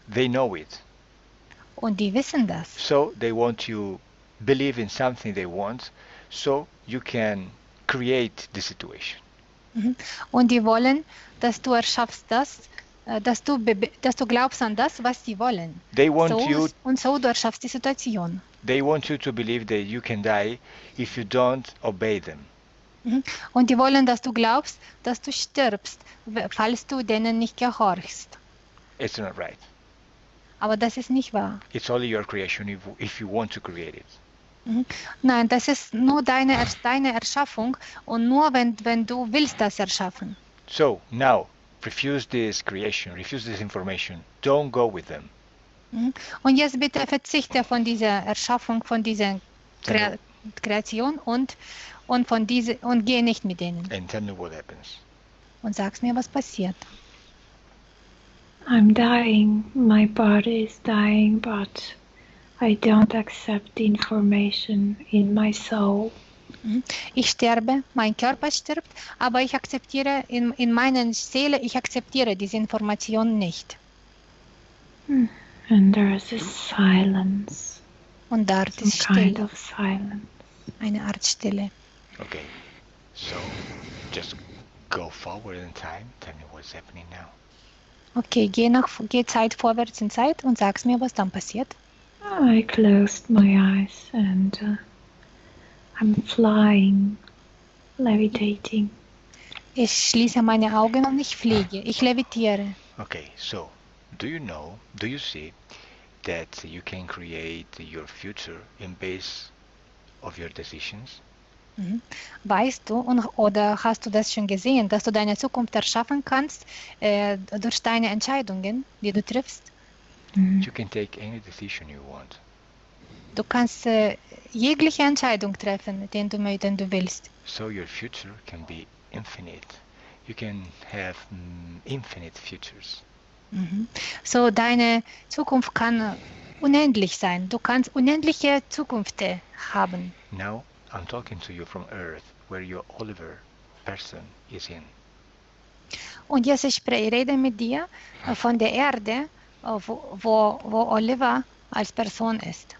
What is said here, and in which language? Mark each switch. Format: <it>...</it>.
<en>They know it.</en> <de>Und die wissen das.</de> <en>So they want you believe in something they want, so you can create the situation.</en> <de>Und die wollen, dass du erschaffst das, dass du glaubst an das, was sie wollen.</de> <en>They want you</en> <de>Und so du erschaffst die Situation.</de> <en>They want you to believe that you can die if you don't obey them.</en> <de>Und die wollen, dass du glaubst, dass du stirbst, falls du denen nicht gehorchst.</de> <en>It's not right.</en> <de>Aber das ist nicht wahr.</de> <en>It's only your creation if you want to create it.</en> <de>Nein, das ist nur deine Erschaffung und nur wenn du willst das erschaffen.</de> <en>So now, refuse this creation, refuse this information. Don't go with them.</en> <de>Und jetzt bitte verzichte von dieser Erschaffung, von dieser Kreation und geh nicht mit denen.</de> <en>And tell me what happens.</en> <de>Und sag's mir, was passiert.</de> <en>I'm dying. My body is dying, but I don't accept the information in my soul.</en> <de>Ich sterbe, mein Körper stirbt, aber ich akzeptiere in meiner Seele, ich akzeptiere diese Information nicht.</de> <en>And there's a silence.</en> <de>Und dort</de> <en>Some</en> <de>ist</de> <en>kind</en> <de>Stille,</de> <en>of silence.</en> <de>eine Art Stille.</de> <en>Okay. So just go forward in time. Tell me what's happening now.</en> <de>Okay, geh Zeit vorwärts in Zeit und sag's mir, was dann passiert.</de> <en>I closed my eyes and I'm flying, levitating.</en> <de>Ich schließe meine Augen und ich fliege. Ich levitiere.</de> <en>Okay, so do you see that you can create your future in base of your decisions?</en> <de>Weißt du oder hast du das schon gesehen, dass du deine Zukunft erschaffen kannst durch deine Entscheidungen, die du triffst?</de> <en>You can take any decision you want.</en> <de>Du kannst jegliche Entscheidung treffen, den du willst.</de> <en>So your future can be infinite. You can have infinite futures.</en> <de>So deine Zukunft kann unendlich sein. Du kannst unendliche Zukünfte haben.</de> <en>Now I'm talking to you from Earth, where your Oliver person is in.</en> <de>Und jetzt ich rede mit dir von der Erde, wo Oliver als Person ist.</de>